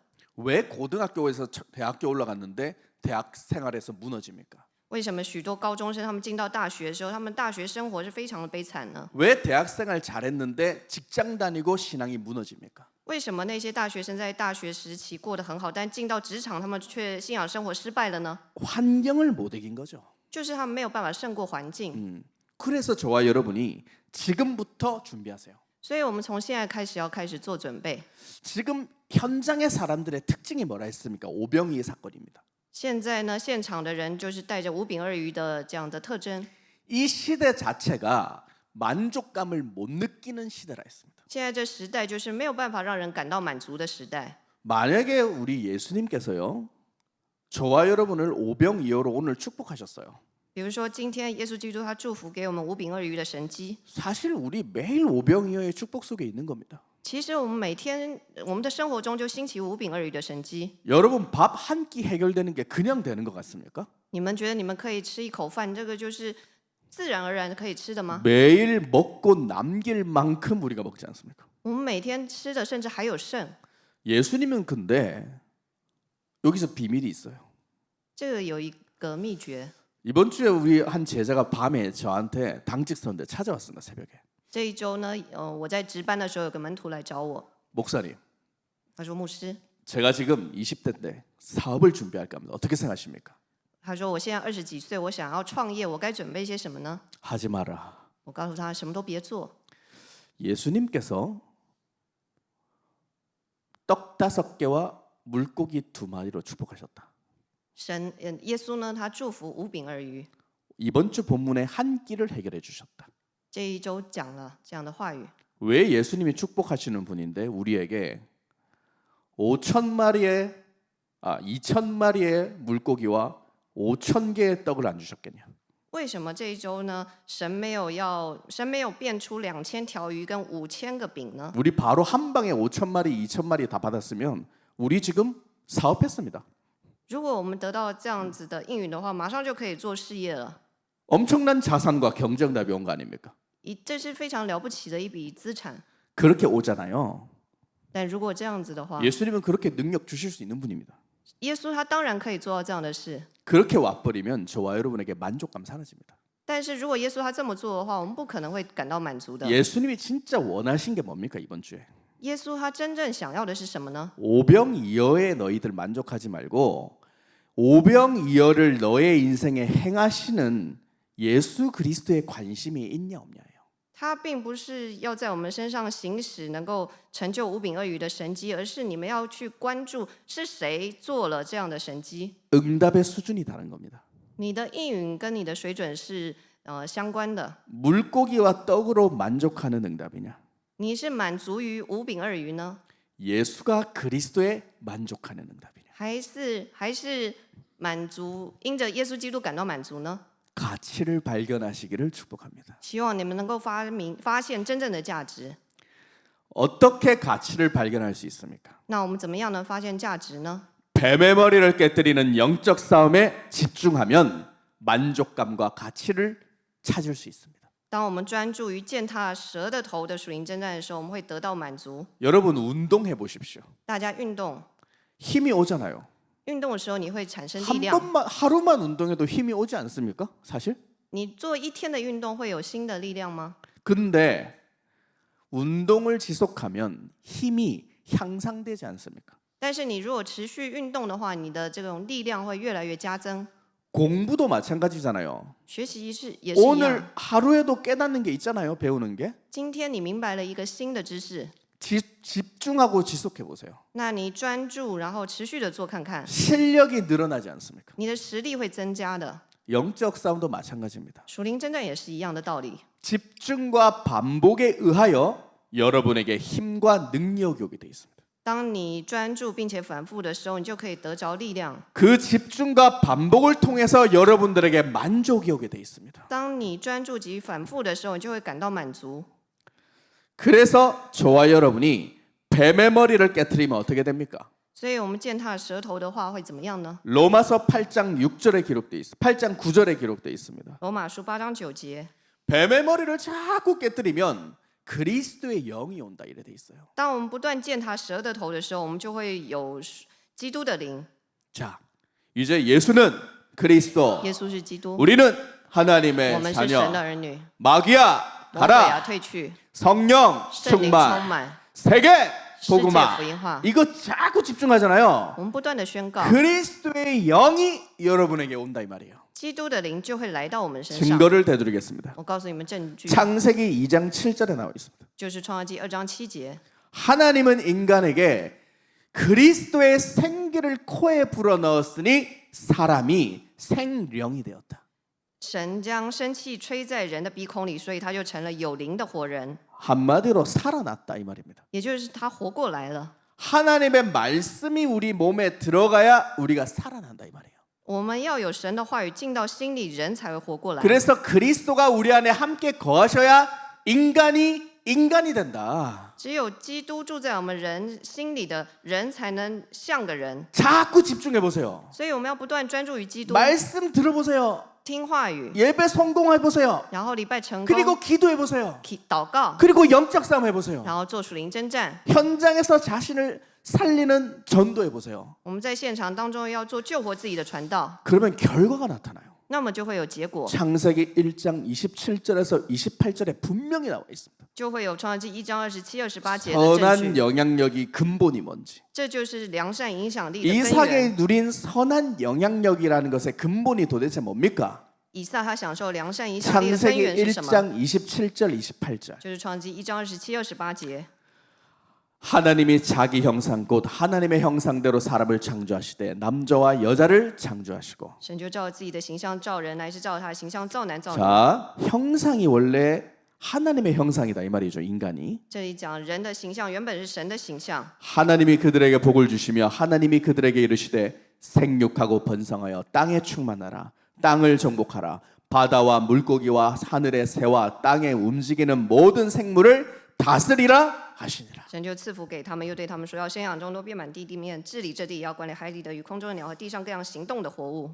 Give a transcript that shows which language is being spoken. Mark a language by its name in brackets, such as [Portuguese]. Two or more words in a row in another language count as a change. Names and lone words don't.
[Korean] 왜 고등학교에서 대학교 올라갔는데 대학 생활에서 무너집니까? [Chinese] 为什么许多高中生他们进到大学的时候，他们大学生活是非常的悲惨呢？ [Korean] 왜 대학 생활 잘했는데 직장 다니고 신앙이 무너집니까? [Chinese] 为什么那些大学生在大学时期过得很好，但进到职场他们却信仰生活失败了呢？ [Korean] 환경을 못 이긴 거죠. [Chinese] 就是他们没有办法胜过环境。 [Korean] 그래서 저와 여러분이 지금부터 준비하세요. [Chinese] 所以我们从现在开始要开始做准备。 [Korean] 지금 현장의 사람들의 특징이 뭐라 했습니까? 오병이의 사건입니다. [Chinese] 现在呢，现场的人就是带着五饼二鱼的这样的特征。 [Korean] 이 시대 자체가 만족감을 못 느끼는 시대라 했습니다. [Chinese] 现在这时代就是没有办法让人感到满足的时代。 [Korean] 만약에 우리 예수님께서요, 저와 여러분을 오병이어로 오늘 축복하셨어요. [Chinese] 比如说，今天耶稣基督他祝福给我们五饼二鱼的神迹。 [Korean] 사실 우리 매일 오병이어의 축복 속에 있는 겁니다. [Chinese] 其实我们每天我们的生活中就兴起五饼二鱼的神迹。 [Korean] 여러분 밥 한 끼 해결되는 게 그냥 되는 것 같습니까? [Chinese] 你们觉得你们可以吃一口饭，这个就是自然而然可以吃的吗？ [Korean] 매일 먹고 남길 만큼 우리가 먹지 않습니까? [Chinese] 我们每天吃的甚至还有剩。 [Korean] 예수님은 근데 여기서 비밀이 있어요. [Chinese] 这个有一个秘诀。 [Korean] 이번 주에 우리 한 제자가 밤에 저한테 당직 선대 찾아왔습니다. 새벽에. [Chinese] 这一周呢，我在值班的时候，有个门徒来找我， [Korean] 목사님, [Chinese] 他说：“牧师， [Korean] 제가 지금 20대인데 사업을 준비할까 합니다. 어떻게 생각하십니까? [Chinese] 他说我现在20几岁，我想要创业，我该准备些什么呢？” [Korean] 하지 마라. [Chinese] 我告诉他什么都别做。 [Korean] 예수님께서 떡 5개와 물고기 2마리로 축복하셨다. [Chinese] 耶稣呢，他祝福五饼二鱼。 [Korean] 이번 주 본문의 한 끼를 해결해 주셨다. [Chinese] 这一周讲了这样的话语。 [Korean] 왜 예수님이 축복하시는 분인데 우리에게 2,000마리의 물고기와 5,000개의 떡을 안 주셨겠냐? [Chinese] 为什么这一周呢？神没有变出2000条鱼跟5000个饼呢？ [Korean] 우리 바로 한 방에 5,000마리, 2,000마리 다 받았으면 우리 지금 사업했습니다. [Chinese] 如果我们得到这样子的应允的话，马上就可以做事业了。 [Korean] 엄청난 자산과 경쟁답이 온 거 아닙니까? [Chinese] 这是非常了不起的一笔资产。 [Korean] 그렇게 오잖아요. [Chinese] 但如果这样子的话， [Korean] 예수님은 그렇게 능력 주실 수 있는 분입니다. [Chinese] 耶稣他当然可以做到这样的事。 [Korean] 그렇게 와버리면 저와 여러분에게 만족감 사라집니다. [Chinese] 但是如果耶稣他这么做的话，我们不可能会感到满足的。 [Korean] 예수님이 진짜 원하신 게 뭡니까 이번 주에? [Chinese] 耶稣他真正想要的是什么呢？ [Korean] 오병이어에 너희들 만족하지 말고 오병이어를 너의 인생에 행하시는 예수 그리스도의 관심이 있냐 없냐예요. [Chinese] 他并不是要在我们身上行使能够成就五饼二鱼的神迹，而是你们要去关注是谁做了这样的神迹。 [Korean] 응답의 수준이 다른 겁니다. [Chinese] 你的应允跟你的水准是相关的。 [Korean] 물고기와 떡으로 만족하는 응답이냐? [Chinese] 你是满足于五饼二鱼呢， [Korean] 예수가 그리스도에 만족하는 응답이냐? [Chinese] 还是满足因着耶稣基督感到满足呢？ [Korean] 가치를 발견하시기를 축복합니다. [Chinese] 希望你们能够发现真正的价值。 [Korean] 어떻게 가치를 발견할 수 있습니까? [Chinese] 那我们怎么样能发现价值呢？ [Korean] 뱀의 머리를 깨뜨리는 영적 싸움에 집중하면 만족감과 가치를 찾을 수 있습니다. [Chinese] 当我们专注于践踏蛇的头的属灵征战的时候，我们会得到满足。 [Korean] 여러분 운동해 보십시오. [Chinese] 大家运动， [Korean] 힘이 오잖아요. [Chinese] 运动的时候你会产生力 [Korean] 한 [Chinese] 量。 [Korean] 번만 하루만 운동해도 힘이 오지 않습니까? 사실. [Chinese] 你做一天的运动会有新的力量吗？ [Korean] 근데 운동을 지속하면 힘이 향상되지 않습니까? [Chinese] 但是你如果持续运动的话，你的这种力量会越来越加增。 [Korean] 공부도 마찬가지잖아요. [Chinese] 学习也是一 [Korean] 오늘 [Chinese] 样。 [Korean] 하루에도 깨닫는 게 있잖아요. 배우는 게. [Chinese] 今天你明白了一个新的知识， [Korean] 집중하고 지속해 보세요. [Chinese] 那你专注，然后持续的做看看， [Korean] 실력이 늘어나지 않습니까? [Chinese] 你的实力会增加的。 [Korean] 영적 싸움도 마찬가지입니다. [Chinese] 属灵征战也是一样的道理。 [Korean] 집중과 반복에 의하여 여러분에게 힘과 능력이 오게 돼 있습니다. [Chinese] 当你专注并且反复的时候，你就可以得着力量。 [Korean] 그 집중과 반복을 통해서 여러분들에게 만족이 오게 돼 있습니다. [Chinese] 当你专注及反复的时候，你就会感到满足。 [Korean] 그래서 저와 여러분이 뱀의 머리를 깨트리면 어떻게 됩니까? [Chinese] 所以我们践踏舌头的话会怎么样呢？ [Korean] 로마서 8장 6절에 기록돼 있습니다. 8장 9절에 기록돼 있습니다. [Chinese] 罗马书8章9节， [Korean] 뱀의 머리를 자꾸 깨뜨리면 그리스도의 영이 온다 이래 돼 있어요. [Chinese] 当我们不断践踏蛇的头的时候，我们就会有基督的灵。 [Korean] 자, 이제 예수는 그리스도, [Chinese] 耶稣是基督， [Korean] 우리는 [Chinese] 我 [Korean] 하나님의 [Chinese] 们是神的 [Korean] 자녀. [Chinese] 儿女。 [Korean] 마귀야 [Chinese] 魔鬼啊， [Korean] 가라. [Chinese] 退去！ [Korean] 성령 [Chinese] 圣灵充 [Korean] 충만. [Chinese] 满， [Korean] 세계 [Chinese] 世界 [Korean] 복음화. [Chinese] 福音化。 [Korean] 이거 자꾸 집중하잖아요. [Chinese] 我们不断的宣告， [Korean] 그리스도의 영이 여러분에게 온다 이 말이에요. [Chinese] 基督的灵就会来到我们身上。 [Korean] 증거를 대드리겠습니다. [Chinese] 我告诉你们证据， [Korean] 창세기 2장 7절에 나와 있습니다. [Chinese] 就是创世纪2章7节。 [Korean] 하나님은 인간에게 그리스도의 생기를 코에 불어넣었으니 사람이 생령이 되었다. [Chinese] 神将生气吹在人的鼻孔里，所以他就成了有灵的活人， [Korean] 한마디로 살아났다 이 말입니다. [Chinese] 也就是他活过来了。 [Korean] 하나님의 말씀이 우리 몸에 들어가야 우리가 살아난다 이 말이에요. [Chinese] 我们要有神的话语进到心里，人才会活过来。 [Korean] 그래서 그리스도가 우리 안에 함께 거하셔야 인간이 된다. [Chinese] 只有基督住在我们人心里的人，才能像个人。 [Korean] 자꾸 집중해 보세요. [Chinese] 所以我们要不断专注于基督， [Korean] 말씀 들어보세요. [Chinese] 听话语， [Korean] 예배 성공해 보세요. [Chinese] 然后礼拜成功， [Korean] 그리고 기도해 보세요. [Chinese] 祷告， [Korean] 그리고 영적 싸움 해 보세요. [Chinese] 然后做属灵征战。 [Korean] 현장에서 자신을 살리는 전도해 보세요. [Chinese] 我们在现场当中要做救活自己的传道， [Korean] 그러면 결과가 나타나요. [Chinese] 那么就会有结果， [Korean] 창세기 1장 27절에서 28절에 분명히 나와 있습니다. [Chinese] 就会有创世纪1章27、28节的证 [Korean] 선한 [Chinese] 据。 [Korean] 영향력이 근본이 뭔지. [Chinese] 这就是良善影响力的根 [Korean] 이삭이 [Chinese] 源。 [Korean] 누린 선한 영향력이라는 것의 근본이 도대체 뭡니까? [Chinese] 以撒他享受良善影响力的根 [Korean] 창세기 [Chinese] 源是什么？ [Korean] 1장 27절 28절. [Chinese] 就是创世纪1章27、28节。 [Korean] 하나님이 자기 형상 곧 하나님의 형상대로 사람을 창조하시되 남자와 여자를 창조하시고. [Chinese] 神就照自己的形象造人，乃是照他的形象造男造女。 [Korean] 자, 형상이 원래 하나님의 형상이다 이 말이죠. 인간이. [Chinese] 这里讲人的形象原本是神的形象， [Korean] 하나님이 그들에게 복을 주시며 하나님이 그들에게 이르시되 생육하고 번성하여 땅에 충만하라. 땅을 정복하라. 바다와 물고기와 하늘의 새와 땅에 움직이는 모든 생물을 다스리라 하시니라. [Chinese] 神就赐福给他们，又对他们说：要生养众多，遍满地面，治理这地，也要管理海里的与空中的鸟和地上各样行动的活物。